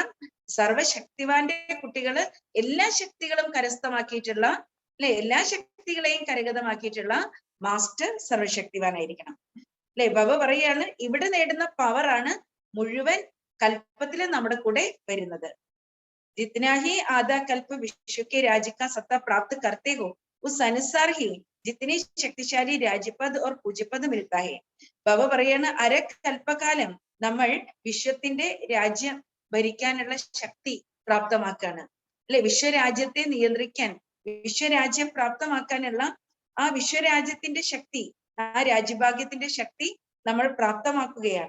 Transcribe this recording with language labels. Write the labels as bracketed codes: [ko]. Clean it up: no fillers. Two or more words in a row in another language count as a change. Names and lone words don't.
[ml] സർവശക്തിവാന്റെ കുട്ടികള് എല്ലാ ശക്തികളും കരസ്ഥമാക്കിയിട്ടുള്ള അല്ലെ എല്ലാ ശക്തികളെയും കരഗതമാക്കിയിട്ടുള്ള മാസ്റ്റർ സർവശക്തിവാനായിരിക്കണം. അല്ലെ? ബാബ പറയാണ് ഇവിടെ നേടുന്ന പവറാണ് മുഴുവൻ കൽപ്പത്തിലും നമ്മുടെ കൂടെ വരുന്നത്. [hi] जितना ही आधा कल्प विश्व के राज्य का सत्ता प्राप्त करते हो उस अनुसार ही जितनी शक्तिशाली राज्यपद और पूज्यपद मिलता है. [ml] ബാബ പറയാണ് അരക്കൽപ്പകാലം നമ്മൾ വിശ്വത്തിന്റെ രാജ്യം ഭരിക്കാനുള്ള ശക്തി പ്രാപ്തമാക്കാണ്. അല്ലെ? വിശ്വരാജ്യത്തെ നിയന്ത്രിക്കാൻ, വിശ്വരാജ്യം പ്രാപ്തമാക്കാനുള്ള ആ വിശ്വരാജ്യത്തിന്റെ ശക്തി, ആ രാജ്യഭാഗ്യത്തിന്റെ ശക്തി നമ്മൾ പ്രാപ്തമാക്കുകയാണ്.